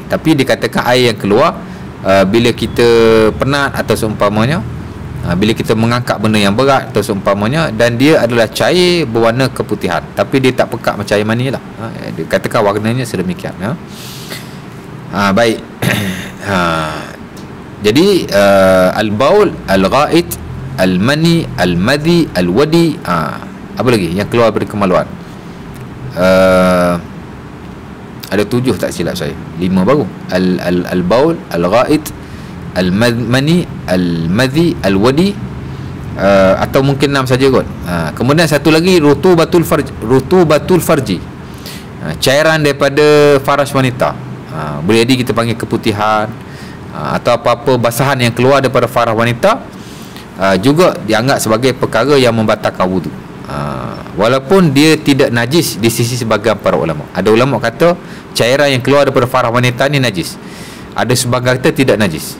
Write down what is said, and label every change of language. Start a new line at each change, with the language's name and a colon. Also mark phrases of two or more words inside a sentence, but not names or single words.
Malay: Tapi dikatakan air yang keluar bila kita penat atau seumpamanya, bila kita mengangkat benda yang berat atau seumpamanya, dan dia adalah cair berwarna keputihan, tapi dia tak pekat macam air mani lah. Dikatakan warnanya sedemikian. Baik. Jadi al-baul, al-ghaid, al-mani, al-madhi, al-wadi, apa lagi yang keluar dari kemaluan? Ada 7 tak silap saya, 5 baru. Al-baul, al-ghaid, al-mani, al-madhi, al-wadi, atau mungkin 6 saja kot. Kemudian satu lagi
Arabic: rutubatul farji,
Malay: cairan daripada faras wanita. Boleh jadi kita panggil keputihan, atau apa-apa basahan yang keluar daripada farah wanita juga dianggap sebagai perkara yang membatalkan wudu. Walaupun dia tidak najis di sisi sebahagian para ulama. Ada ulama kata cairan yang keluar daripada farah wanita ni najis, ada sebahagian kata tidak najis.